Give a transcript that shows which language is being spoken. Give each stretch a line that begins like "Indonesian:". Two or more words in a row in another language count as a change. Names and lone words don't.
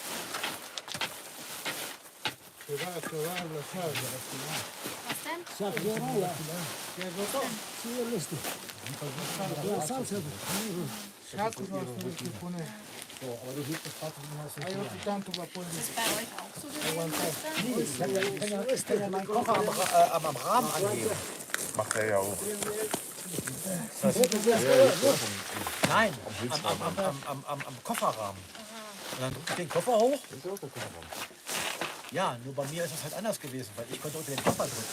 Spanish: Se va a acabar la sal. Sal que
Portuguese: nós temos
Spanish: que poner. Hay otro tanto para poner.
German: Bei euch auch so gewesen? Ich kann ja meinen Kocher am Rahmen angeben. Macht er ja auch. Nein, am Kofferrahmen. Und dann drücke ich den Koffer hoch. Ja, nur bei mir ist es halt anders gewesen, weil ich konnte unter den Koffer drücken.